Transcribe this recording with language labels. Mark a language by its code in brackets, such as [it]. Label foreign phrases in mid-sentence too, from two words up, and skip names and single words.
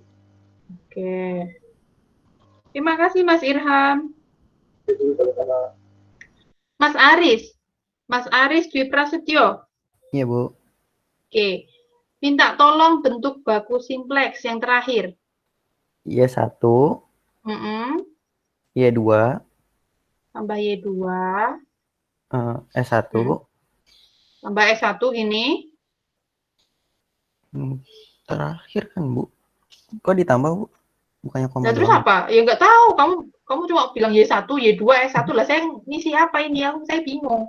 [id] Oke. Terima kasih Mas Irham. Mas Aris. Mas Aris Dwi Prasetyo. Iya, Bu. Oke. Minta tolong bentuk baku simplex yang terakhir. Y1. Y2. Tambah Y2. S1. Tambah S1 ini. Terakhir kan, Bu. Kok ditambah, Bu? Bukannya koma Nah, terus doang. apa? Ya nggak tahu. Kamu cuma bilang Y1, Y2, S1 lah. Saya ngisi apa ini? Saya bingung.